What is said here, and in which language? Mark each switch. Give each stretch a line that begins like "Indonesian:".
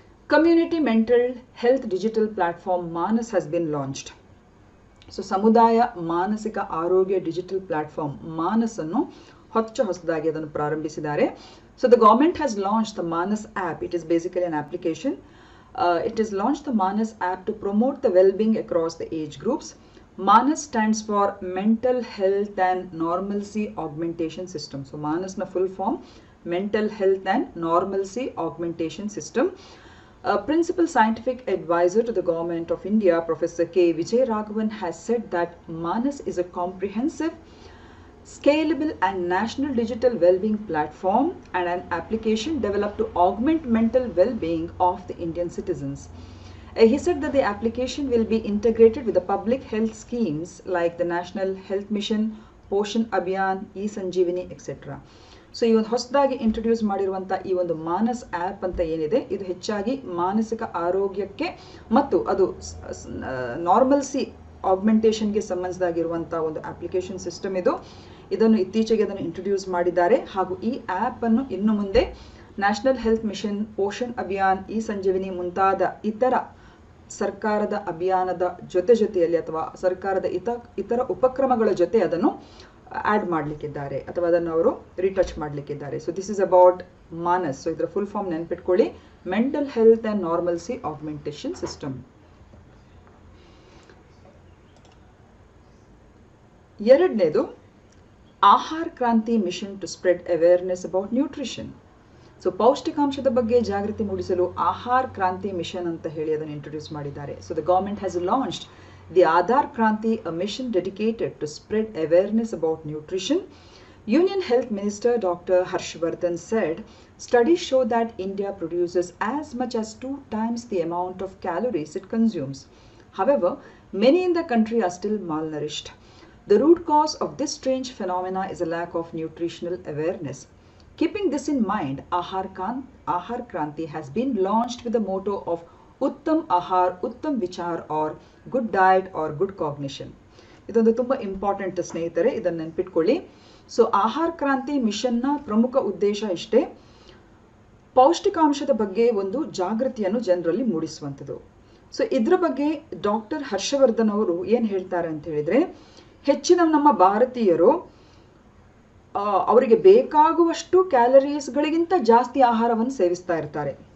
English: Community mental health digital platform Manas has been launched.
Kannada: So ಸಮುದಾಯ ಮಾನಸಿಕ ಆರೋಗ್ಯ ಡಿಜಿಟಲ್ ಪ್ಲಾಟ್ಫಾರ್ಮ್ ಮಾನಸ್ ಅನ್ನು ಹೊಸದಾಗಿ ಅದನ್ನು ಪ್ರಾರಂಭಿಸಿದ್ದಾರೆ.
English: So the government has launch the Manas app. It is basically an application It has launched the Manas app to promote the well-being across the age groups. Manas stands for Mental Health and Normalcy Augmentation System. So Manas na full form, Mental Health and Normalcy Augmentation System. Principal Scientific Advisor to the Government of India, Professor K. Vijay Raghavan, has said that Manas is a comprehensive, scalable and national digital well-being platform and an application developed to augment mental well-being of the Indian citizens. He said that the application will be integrated with the public health schemes like the National Health Mission, Poshan Abhiyan, E-Sanjeevani, etc.
Kannada: So ಈ ಒಂದು ಹೊಸದಾಗಿ introduce ಮಾಡಿರುವಂಥ ಈ ಒಂದು Manas app ಅಂತ ಏನಿದೆ, ಇದು ಹೆಚ್ಚಾಗಿ ಮಾನಸಿಕ ಆರೋಗ್ಯಕ್ಕೆ ಮತ್ತು ಅದು ನಾರ್ಮಲ್ಸಿ ಆಗ್ಮೆಂಟೇಷನ್ಗೆ ಸಂಬಂಧಿಸಿದಾಗಿರುವಂಥ ಒಂದು ಅಪ್ಲಿಕೇಶನ್ ಸಿಸ್ಟಮ್ ಇದು. ಇದನ್ನು ಇತ್ತೀಚೆಗೆ ಅದನ್ನು ಇಂಟ್ರೊಡ್ಯೂಸ್ ಮಾಡಿದ್ದಾರೆ ಹಾಗೂ ಈ ಆ್ಯಪ್ ಅನ್ನು ಇನ್ನು ಮುಂದೆ national health mission, Poshan Abhiyan, E ಸಂಜೀವಿನಿ ಮುಂತಾದ ಇತರ ಸರ್ಕಾರದ ಅಭಿಯಾನದ ಜೊತೆಯಲ್ಲಿ ಅಥವಾ ಸರ್ಕಾರದ ಇತರ ಉಪಕ್ರಮಗಳ ಜೊತೆ ಅದನ್ನು ಆಡ್ ಮಾಡಲಿಕ್ಕಿದ್ದಾರೆ ಅಥವಾ ಅದನ್ನು ಅವರು ರಿಟಚ್ ಮಾಡಲಿಕ್ಕಿದ್ದಾರೆ.
English: So this is about Manas.
Kannada: So ಇದರ ಫುಲ್ ಫಾರ್ಮ್ ನೆನ್ಪಿಟ್ಕೊಳ್ಳಿ,
English: Mental health and normalcy augmentation system. ಎರಡನೇದು Aahar Kranti mission to spread awareness about nutrition.
Kannada: So ಪೌಷ್ಟಿಕಾಂಶದ ಬಗ್ಗೆ ಜಾಗೃತಿ ಮೂಡಿಸಲು ಆಹಾರ ಕ್ರಾಂತಿ ಮಿಷನ್ ಅಂತ ಹೇಳಿ ಅದನ್ನು ಇಂಟ್ರೊಡ್ಯೂಸ್ ಮಾಡಿದ್ದಾರೆ.
English: So the government has launched the Aadhar Kranti, a mission dedicated to spread awareness about nutrition. Union Health Minister Dr. Harshvardhan said, studies show that India produces as much as 2 times the amount of calories it consumes. However, many in the country are still malnourished. The root cause of this strange phenomena is a lack of nutritional awareness. Keeping this in mind, Ahar Kranti has been launched with the motto of Uttam Ahar, Uttam Vichar or good diet or good cognition.
Kannada: ಇದೊಂದು ತುಂಬ important ಸ್ನೇಹಿತರೆ, ಇದನ್ನು ನೆನ್ಪಿಟ್ಕೊಳ್ಳಿ. So ಆಹಾರ ಕ್ರಾಂತಿ ಮಿಷನ್ನ ಪ್ರಮುಖ ಉದ್ದೇಶ ಇಷ್ಟೇ, ಪೌಷ್ಟಿಕಾಂಶದ ಬಗ್ಗೆ ಒಂದು ಜಾಗೃತಿಯನ್ನು ಜನರಲ್ಲಿ ಮೂಡಿಸುವಂಥದ್ದು. ಸೊ ಇದ್ರ ಬಗ್ಗೆ ಡಾಕ್ಟರ್ ಹರ್ಷವರ್ಧನ್ ಅವರು ಏನು ಹೇಳ್ತಾರೆ ಅಂತ ಹೇಳಿದ್ರೆ, ಹೆಚ್ಚಿನ ನಮ್ಮ ಭಾರತೀಯರು ಅವರಿಗೆ ಬೇಕಾಗುವಷ್ಟು ಕ್ಯಾಲರೀಸ್ಗಳಿಗಿಂತ ಜಾಸ್ತಿ ಆಹಾರವನ್ನು ಸೇವಿಸ್ತಾ ಇರ್ತಾರೆ.